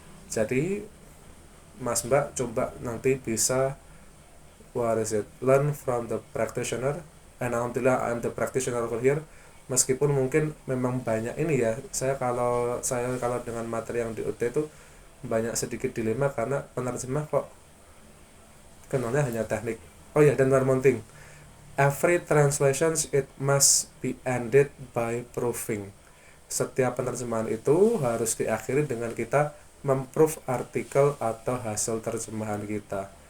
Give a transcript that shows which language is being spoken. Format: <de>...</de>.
<id>Jadi Mas Mbak coba nanti bisa</id> <en>learn from the practitioner, and alhamdulillah I'm the practitioner over here.</en> <id>Meskipun mungkin memang banyak ini ya, saya kalau dengan materi yang di UT itu banyak sedikit dilema, karena penerjemah kok kenalnya hanya teknik.</id> <en>Oh ya, dan one more thing, every translations it must be ended by proving.</en> <id>Setiap penerjemahan itu harus diakhiri dengan kita memproof artikel atau hasil terjemahan kita.</id>